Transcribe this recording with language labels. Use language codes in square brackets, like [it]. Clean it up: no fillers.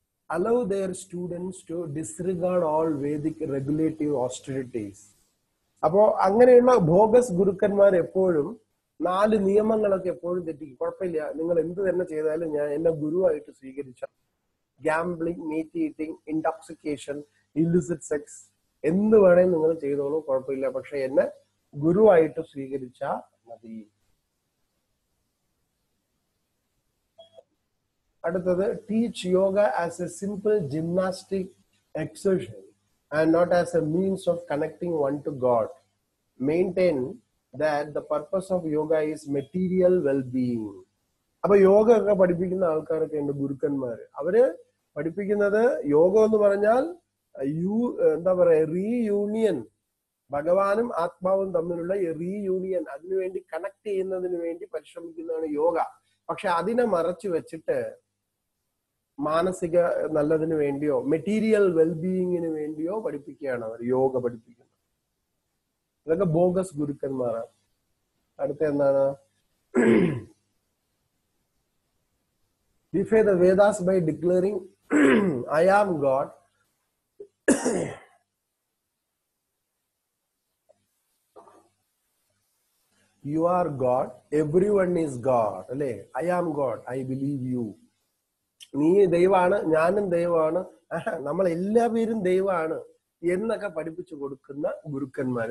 [en] Allow their students to disregard all Vedic regulative austerities. [ml] അപ്പോ അങ്ങനെയുള്ള ഭോഗസ് ഗുരുക്കന്മാർ എപ്പോഴും 4 നിയമങ്ങളൊക്കെ എപ്പോഴും തെറ്റിക്കും. കുഴപ്പമില്ല, നിങ്ങൾ എന്ത് തന്നെ ചെയ്താലും ഞാൻ എന്നെ ഗുരുവായിട്ട് സ്വീകരിച്ച, [en] gambling, meat eating, intoxication, illicit sex [ml] എന്ത് വേണേലും നിങ്ങൾ ചെയ്തോളൂ, കുഴപ്പമില്ല, പക്ഷെ എന്നെ ഗുരുവായിട്ട് സ്വീകരിച്ചാ മതി. അടുത്തത്, [en] Teach yoga as a simple gymnastic exertion and not as a means of connecting one to God. Maintain that the purpose of yoga is material well-being. [ml] അപ്പൊ യോഗ ഒക്കെ പഠിപ്പിക്കുന്ന ആൾക്കാരൊക്കെ ഉണ്ട്, ഗുരുക്കന്മാര്. അവര് പഠിപ്പിക്കുന്നത് യോഗം എന്ന് പറഞ്ഞാൽ എന്താ പറയാ, റീയൂണിയൻ, ഭഗവാനും ആത്മാവും തമ്മിലുള്ള റീയൂണിയൻ, അതിനുവേണ്ടി കണക്ട് ചെയ്യുന്നതിന് വേണ്ടി പരിശ്രമിക്കുന്നതാണ് യോഗ. പക്ഷെ അതിനെ മറച്ചു വെച്ചിട്ട് മാനസിക നല്ലതിന് വേണ്ടിയോ മെറ്റീരിയൽ വെൽബീയിങ്ങിന് വേണ്ടിയോ പഠിപ്പിക്കുകയാണ് അവർ യോഗ പഠിപ്പിക്കുന്നത്. ഇതൊക്കെ ബോഗസ് ഗുരുക്കന്മാരാണ്. അടുത്ത എന്താണ്? [en] Defy the Vedas by declaring I am God. You are God, everyone is God. [ml] അല്ലേ? [en] I am God, I believe you. [ml] നീ ദൈവമാണ്, ഞാനും ദൈവമാണ്, നമ്മൾ എല്ലാവരും ദൈവമാണ് എന്നൊക്കെ പഠിപ്പിച്ചു കൊടുക്കുന്ന ഗുരുക്കന്മാർ.